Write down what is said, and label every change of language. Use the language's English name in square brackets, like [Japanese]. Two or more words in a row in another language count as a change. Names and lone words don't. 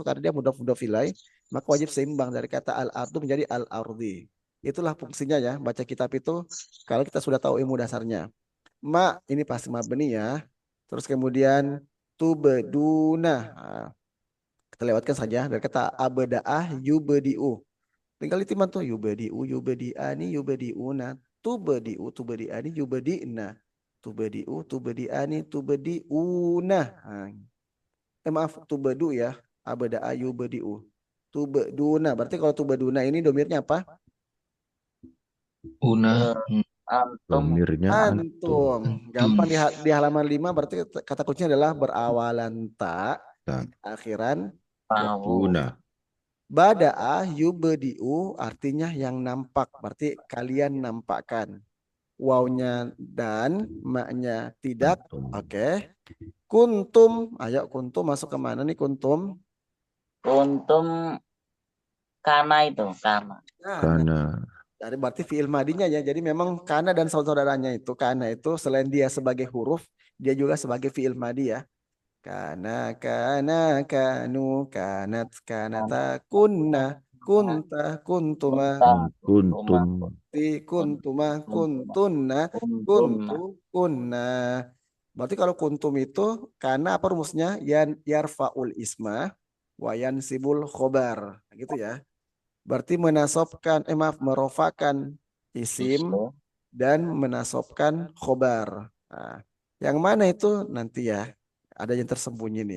[Indonesian] Karena dia [Arabic] مضاف إليه, [Indonesian] maka wajib seimbang dari kata al-ardu menjadi al-ardi. Itulah fungsinya ya, baca kitab itu kalau kita sudah tahu ilmu dasarnya. Ma ini pasti mabni ya. Terus kemudian tubeduna. Nah, kita lewatkan saja dari kata [Arabic] أبدى يبدي. [Indonesian] Tinggal ditiman tuh [Arabic] يبدي، يبديان، يبدون، تبديان، يبدين، تبديان، تبدون. [Indonesian] Maaf, tubedu ya. [Arabic] أبدى يبدي. [Indonesian] Tubeduna. Berarti kalau tubeduna ini domirnya apa? Una. Antum Domirnya antum. Antum. Gampang di halaman 5 berarti kata kuncinya adalah berawalan ta, Dan akhiran tahu. Una. [Arabic] بدا يبدي [Indonesian] artinya yang nampak. Berarti kalian nampakkan. Wawnya dan, maknya tidak. Antum. Oke. Kuntum. Ayo kuntum masuk ke mana nih kuntum? [Arabic] أنتم كان [Indonesian] itu, kana. Karena Jadi berarti fi'il madinya ya. Jadi memang kana dan saudara-saudaranya itu. Kana itu selain dia sebagai huruf, dia juga sebagai [Arabic] فعل ماضي [Indonesian] ya. [Arabic] كان، كانوا، كانت، كانتا، كنا، كنت، كنتما, kuntum. كنتما، كنتن, Kuntunna. kunna. [Indonesian] Berarti kalau kuntum itu karena apa rumusnya? [Arabic] يرفع الاسم وينصب الخبر. [Indonesian] Gitu ya. Berarti merofakan isim Isu. dan menasobkan khobar. Nah, yang mana itu nanti ya. Ada yang tersembunyi nih.